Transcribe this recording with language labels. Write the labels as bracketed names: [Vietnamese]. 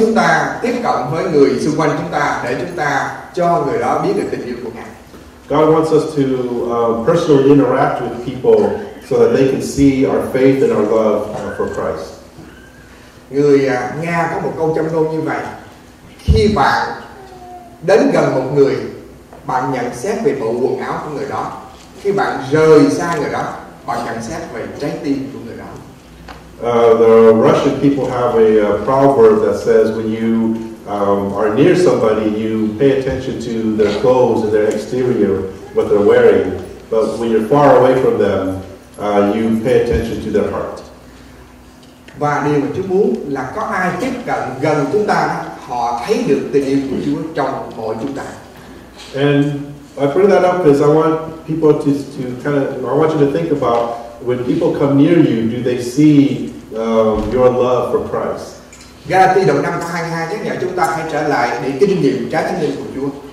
[Vietnamese] chúng ta tiếp cận với người xung quanh chúng ta để chúng ta cho người đó biết được tình yêu của Ngài. [English] God wants us to personally interact with people so that they can see our faith and our love for Christ. [Vietnamese] Người Nga có một câu châm ngôn như vậy: khi bạn đến gần một người, bạn nhận xét về bộ quần áo của người đó. khi bạn rời xa người đó, họ nhận xét về trái tim của người đó. [English] The Russian people have a proverb that says when you are near somebody, you pay attention to their clothes and their exterior, what they're wearing. But when you're far away from them, you pay attention to their heart. [Vietnamese] Và điều mà Chúa muốn là có ai tiếp cận gần chúng ta, họ thấy được tình yêu của Chúa trong mỗi chúng ta. [English] And I bring that up because I want people to kind of, I want you to think about when people come near you, do they see your love for Christ? [Vietnamese] Galati đoạn 5 câu 22 nhắc nhở chúng ta hãy trở lại để kinh nghiệm trái thánh linh của Chúa.